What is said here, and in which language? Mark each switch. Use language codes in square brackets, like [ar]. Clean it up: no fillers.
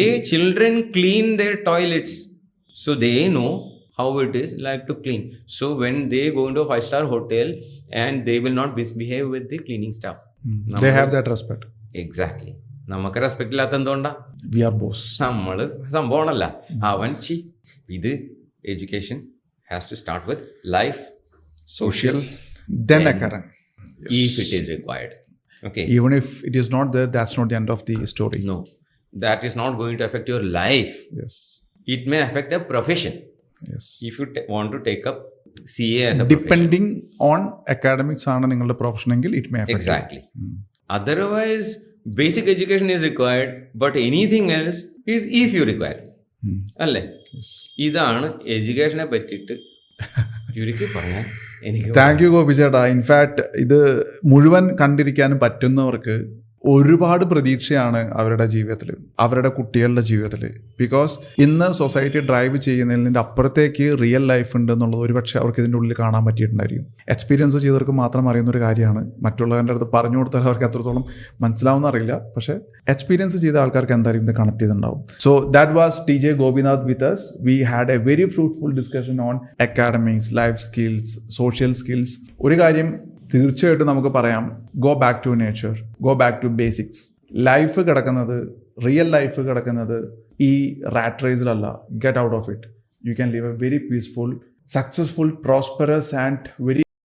[en] Children clean their toilets, so they know how it is like to clean. So when they go into a 5-star hotel and they will not misbehave with the cleaning staff. They have that respect. Exactly. [ml] നമുക്ക് respect ഇല്ലാത്ത എന്തുകൊണ്ടാ? [en] We are boss. [ml] നമ്മള് സംഭവമാണല്ല അവൻ. [en] ഇത് education has to start with life, social, then academic. If it is required. Okay. Even if it is not there, that's not the end of the story. No, that is not going to affect your life. Yes. It may affect a profession. Yes. If you want to take up CA as a depending on academics [ml] ആണ് നിങ്ങളുടെ profession എങ്കിൽ [en] it may affect. Exactly. Otherwise basic education is required, but anything else is if you require. [ml] അല്ലേ? ഇതാണ് എഡ്യൂക്കേഷനെ പറ്റിയിട്ട് ചുരുക്കി പറയാൻ എനിക്ക്. Thank you Gopi ചേട്ടാ. ഇൻഫാക്ട് ഇത് മുഴുവൻ കണ്ടിരിക്കാനും പറ്റുന്നവർക്ക് ഒരുപാട് പ്രതീക്ഷയാണ് അവരുടെ ജീവിതത്തിൽ, അവരുടെ കുട്ടികളുടെ ജീവിതത്തിൽ. ബിക്കോസ് ഇന്ന് സൊസൈറ്റി ഡ്രൈവ് ചെയ്യുന്നതിൻ്റെ അപ്പുറത്തേക്ക് റിയൽ ലൈഫ് ഉണ്ട് എന്നുള്ളത് ഒരുപക്ഷെ അവർക്ക് ഇതിൻ്റെ ഉള്ളിൽ കാണാൻ പറ്റിയിട്ടുണ്ടായിരിക്കും. എക്സ്പീരിയൻസ് ചെയ്തവർക്ക് മാത്രം അറിയുന്ന ഒരു കാര്യമാണ്. മറ്റുള്ളവരുടെ അടുത്ത് പറഞ്ഞു കൊടുത്താൽ അവർക്ക് എത്രത്തോളം മനസ്സിലാവുന്ന അറിയില്ല. പക്ഷേ എക്സ്പീരിയൻസ് ചെയ്ത ആൾക്കാർക്ക് എന്തായാലും ഇത് കണക്ട് ചെയ്തിട്ടുണ്ടാവും. [en] So that was TJ Gopinath with us. We had a very fruitful discussion on academics, life skills, social skills. [ml] ഒരു കാര്യം തീർച്ചയായിട്ടും നമുക്ക് പറയാം, [en] Go back to nature, go back to basics. [ml] Life കിടക്കുന്നത്, റിയൽ ലൈഫ് കിടക്കുന്നത് ഈ rat റേസിലല്ല. [en] Get out of it. You can live a very peaceful, successful, prosperous and very